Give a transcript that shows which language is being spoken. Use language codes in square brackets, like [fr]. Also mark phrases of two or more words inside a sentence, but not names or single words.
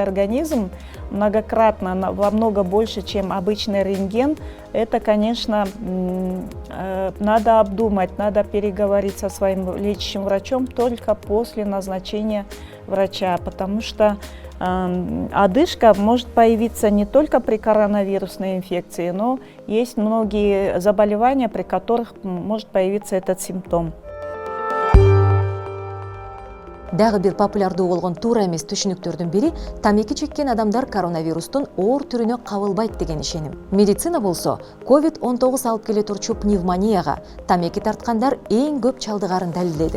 [ru] организм многократно, во много больше, чем обычный рентген, это, конечно, надо обдумать, надо переговорить со своим лечащим врачом только после назначения врача, потому что одышка может появиться не только при коронавирусной инфекции, но есть многие заболевания, при которых может появиться этот симптом. [ky] Дагы бир популярдуу болгон туура эмес түшүнүктөрдүн бири тамеки чеккен адамдар коронавирустун оор түрүнө кабылбайт деген ишеним. Медицина болсо COVID-19 алып келе турчу пневмонияга тамеки тарткандар эң көп чалдыгарын далилдеди.